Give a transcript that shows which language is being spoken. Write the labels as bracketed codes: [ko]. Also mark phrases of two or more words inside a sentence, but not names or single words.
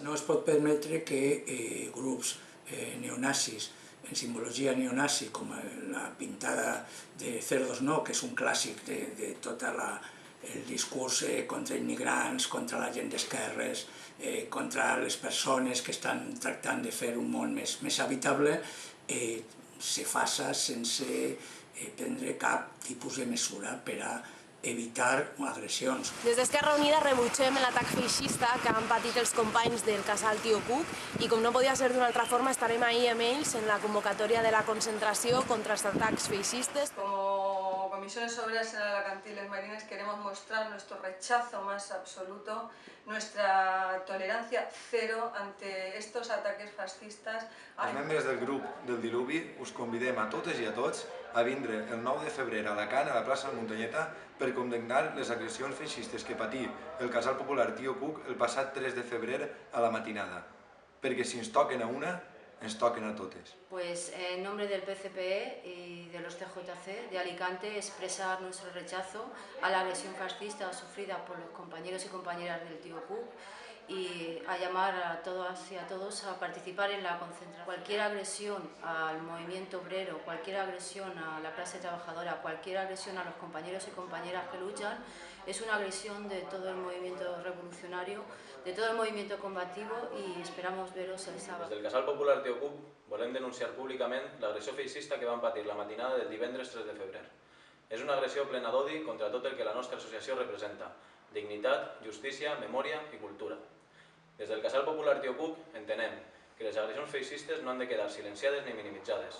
[ca] No es pot permetre que grups neonazis, en simbologia neonazi, com la pintada de [es] Cerdos No, [ca] que és un clàssic de tot el discurs contra immigrants, contra la gent d'esquerres, contra les persones que estan tractant de fer un món més habitable, se faça sense prendre cap tipus de mesura per a evitar agressions. Des d'Esquerra Unida rebutgem l'atac feixista que han patit els companys del Casal Tío Cuc i com no podia ser d'una altra forma estarem ahí amb ells en la convocatòria de la concentració contra els atacs feixistes. [es] Como Comisiones Obreras en Alacantí y Les Marines queremos mostrar nuestro rechazo más absoluto, nuestra tolerancia cero ante estos ataques fascistas. [ca] Els membres del grup del Diluvi us convidem a totes i a tots a vindre el 9 de febrer a Alacant, a la plaça de la Muntanyeta, per condemnar les agressions feixistes que patí el Casal Popular Tío Cuc el passat 3 de febrer a la matinada. Perquè si ens toquen a una, ens toquen a totes. [es] Pues en nombre del PCPE y de los TJC de Alicante expresar nuestro rechazo a la agresión fascista sufrida por los compañeros y compañeras del Tío Cuc y a llamar a todas y a todos a participar en la concentración. Cualquier agresión al movimiento obrero, cualquier agresión a la clase trabajadora, cualquier agresión a los compañeros y compañeras que luchan, es una agresión de todo el movimiento revolucionario, de todo el movimiento combativo y esperamos veros el sábado. [ca] Des del Casal Popular Tío Cuc volem denunciar públicament l'agressió feixista que van patir la matinada del divendres 3 de febrer. És una agressió plena d'odi contra tot el que la nostra associació representa: dignitat, justícia, memòria i cultura. Des del Casal Popular Tío Cuc entenem que les agressions feixistes no han de quedar silenciades ni minimitzades.